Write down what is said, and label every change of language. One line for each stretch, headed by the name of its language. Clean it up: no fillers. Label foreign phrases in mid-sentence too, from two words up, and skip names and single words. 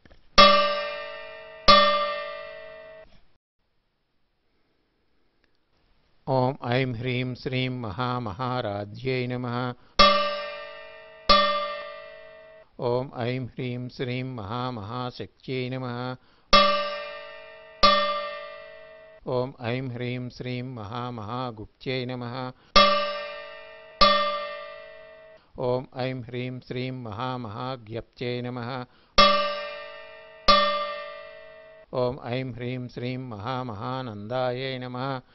Sanskrit: ॐ ऐं ह्रीं श्रीं महामहाराज्यै नमः। ॐ ऐं ह्रीं श्रीं महामहाशक्त्यै नमः। ఓం ఐం హ్రీం శ్రీం మహామహాగుప్త్యై నమః. ఓం ఐం హ్రీం శ్రీం మహామహాజ్ఞప్త్యై నమః. ఓం ఐం హ్రీం శ్రీం మహామహానందాయై నమః.